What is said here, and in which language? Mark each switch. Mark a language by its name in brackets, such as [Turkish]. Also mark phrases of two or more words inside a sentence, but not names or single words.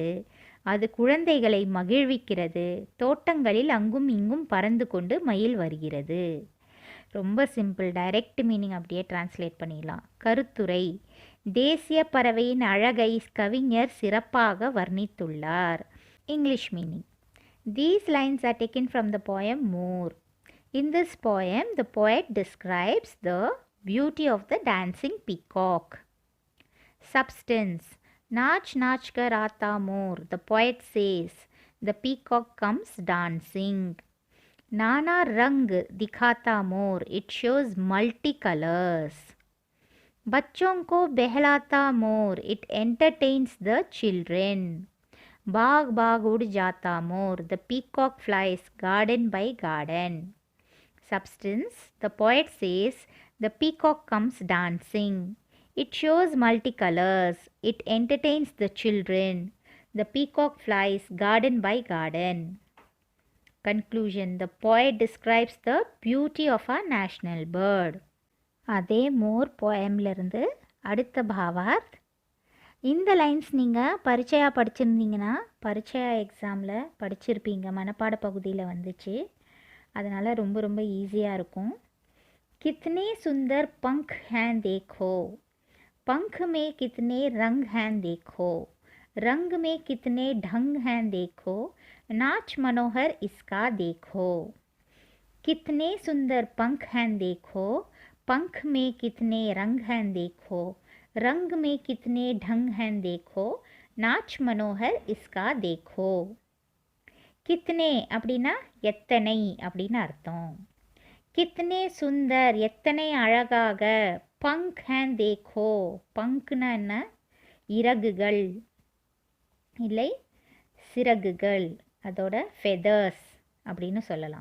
[Tamil] அது குழந்தைகளை மகிழ்விக்கிறது. தோட்டங்களில் அங்கும் இங்கும் பறந்து கொண்டு மயில் வருகிறது. ரொம்ப சிம்பிள். [English] direct meaning [Tamil] அப்படியே டிரான்ஸ்லேட் பண்ணிடலாம். கருத்துரை: தேசிய பறவையின் அழகை கவிஞர் சிறப்பாக வர்ணித்துள்ளார். [English] English meaning. These lines are taken from the poem More. In this poem, the poet describes the beauty of the dancing peacock. [Hindi] Substance: नाच नाच कर आता मोर. [English] The poet says the peacock comes dancing. [Hindi] नाना रंग दिखाता मोर. [English] It shows multicolors. [Hindi] बच्चों को बहलाता मोर, [English] It entertains the children. [Hindi] बाग बाग उड़ जाता मोर, [English] The peacock flies garden by garden. Substance: the poet says the peacock comes dancing. It shows multicolors. It entertains the children. The peacock flies garden by garden. Conclusion: the poet describes the beauty of our national bird. [Tamil] அதே மோர் போயம்லேருந்து அடுத்த பாவார்த். இந்த லைன்ஸ் நீங்கள் பரீட்சையாக படிச்சிருந்தீங்கன்னா பரீட்சையா எக்ஸாமில் படிச்சிருப்பீங்க. மனப்பாட பகுதியில் வந்துச்சு. அதனால் ரொம்ப ரொம்ப ஈஸியாக இருக்கும். [Hindi] कितने सुंदर पंख हैं देखो, पंख में कितने रंग हैं देखो, रंग में कितने ढंग हैं देखो, नाच मनोहर इसका देखो. कितने सुंदर पंख हैं देखो, पंख में कितने रंग हैं देखो, रंग में कितने ढंग हैं देखो, नाच मनोहर इसका देखो. [Tamil] கித்னே அப்படின்னா எத்தனை அப்படின்னு அர்த்தம். [Hindi] कितने सुंदर எத்தனை அழகாக. पंख हैं देखो. [Tamil] பங்க்னா என்ன? இறகுகள் இல்லை சிறகுகள், அதோட ஃபெதர்ஸ் அப்படின்னு சொல்லலாம்.